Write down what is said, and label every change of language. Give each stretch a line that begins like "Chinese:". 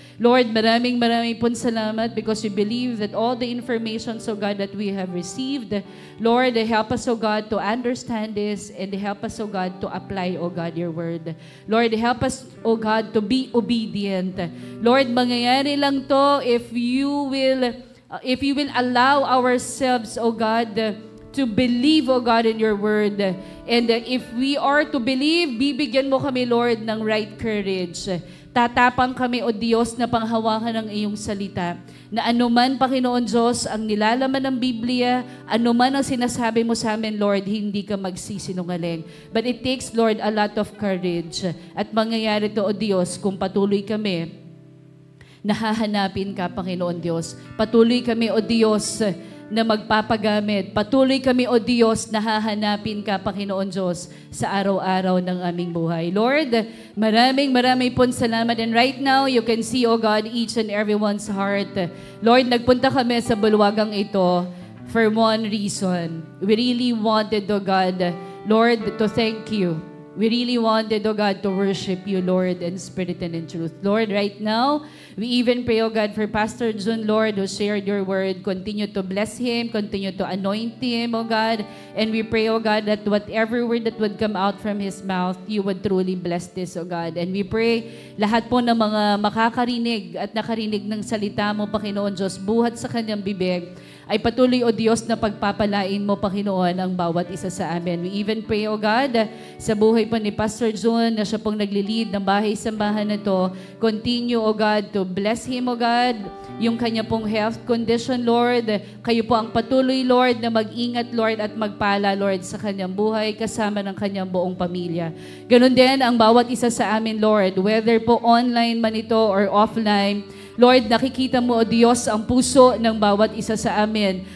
English: Lord,
Filipino: maraming pong salamat
English: because we believe that all the information, O God, that we have received, Lord, help us, O God, to understand this and help us, O God, to apply, O God, your word. Lord, help us, O God, to be obedient. Lord,
Filipino: mangyayari lang to
English: if you will allow ourselves, O God, to believe, O God, in your word. And if we are to believe,
Filipino: bibigyan mo kami,
English: Lord, ng right courage.
Filipino: Tatapang kami, O Diyos, na panghawakan ng iyong salita. Na anuman, Panginoon Diyos, ang nilalaman ng Biblia, anuman ang sinasabi mo sa amin, Lord, hindi ka magsisinungaling.
English: But it takes, Lord, a lot of courage.
Filipino: At mangyayari to, O Diyos, kung patuloy kami, nahahanapin ka, Panginoon Diyos. Patuloy kami, O Diyos, na magpapagamit. Patuloy kami, O Diyos, na hahanapin ka, Panginoon Diyos, sa araw-araw ng aming buhay. Lord, maraming pong salamat.
English: And right now, you can see, O God, each and everyone's heart.
Filipino: Lord, nagpunta kami sa bulwagang ito
English: for one reason. We really wanted, O God, Lord, to thank you. We really wanted, O God, to worship you, Lord, in spirit and in truth. Lord, right now, we even pray, O God, for Pastor Jun, Lord, who shared your word. Continue to bless him, continue to anoint him, O God. And we pray, O God, that whatever word that would come out from his mouth, you would truly bless this, O God. And we pray,
Filipino: lahat po ng mga makakarinig at nakarinig ng salita mo, Panginoon Diyos, buhat sa kanyang bibig, ay patuloy, O Diyos, na pagpapalain mo, Panginoon, ang bawat isa sa amin.
English: We even pray, O God,
Filipino: sa buhay po ni Pastor Jun, na siya pong naglilid ng bahay-sambahan na to.
English: Continue, O God, to bless him, O God,
Filipino: yung kanya pong health condition,
English: Lord.
Filipino: Kayo po ang patuloy, Lord, na mag-ingat, Lord, at magpala, Lord, sa kanyang buhay, kasama ng kanyang buong pamilya. Ganon din ang bawat isa sa amin, Lord, whether po online man ito or offline. Lord, nakikita mo, O Diyos, ang puso ng bawat isa sa amin.